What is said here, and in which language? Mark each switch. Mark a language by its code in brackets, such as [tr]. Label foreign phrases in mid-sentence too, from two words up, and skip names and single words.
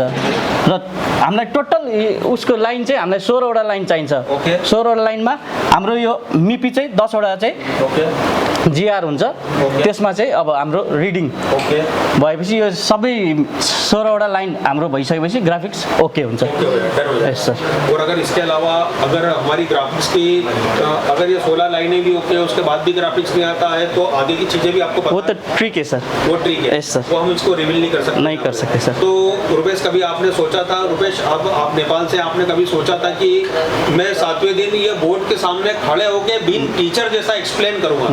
[ne] र हामीलाई टोटल उसको लाइन चाहिँ हामीलाई 16 वटा लाइन चाहिन्छ। 16 वटा लाइनमा हाम्रो यो मिपी चाहिँ 10 वटा चाहिँ जिआर हुन्छ। त्यसमा चाहिँ अब हाम्रो रिडिङ भएपछि यो सबै 16 वटा लाइन हाम्रो भइसकेपछि [en] graphics OK [ne] हुन्छ। [en] yes sir. [hi] और अगर इसके अलावा अगर हमारी ग्राफिक्स की अगर ये 16 लाइनें भी ओके है, उसके बाद भी ग्राफिक्स नहीं आता है, तो आगे की चीजें भी आपको वो पता तो ट्रिक है सर। वो ट्रिक है। [en] yes sir. [hi] वो हम इसको रिवील नहीं कर सकते। नहीं कर सकते सर। तो रुपेश, कभी आपने सोचा था, रुपेश अब आप नेपाल से, आपने कभी सोचा था कि मैं 7वें दिन ये बोर्ड के सामने खड़े होके बीन टीचर जैसा एक्सप्लेन करूंगा?